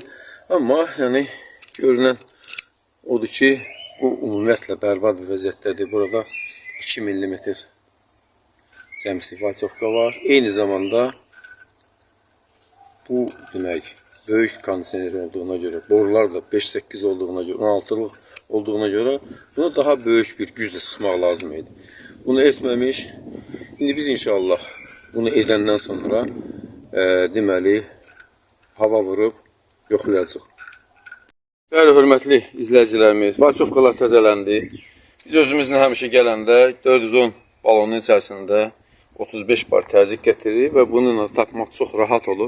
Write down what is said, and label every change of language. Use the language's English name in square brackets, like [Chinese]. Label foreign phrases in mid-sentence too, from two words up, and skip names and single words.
[Azerbaijani] Amma yəni görünən odur ki, bu ümumiyyətlə bərbad bir vəziyyətdədir. Burada 2 mm cəmsi valsovka var. Eyni zamanda bu demək böyük kondisioner olduğuna göre, borular da 5-8 olduğuna göre, 16'lık olduğuna göre buna daha büyük bir güclə sıxmaq lazım idi. Bunu etməmiş. Şimdi biz inşallah bunu edəndən sonra deməli hava vurub yoxlayacaq. Bəli, hörmətli izləyicilərimiz, valsovkalar təzələndi. Biz özümüzün həmişə gələndə 410 balonun içərisində 35 bar təzyiq gətirir və bununla tapmaq çox rahat olur.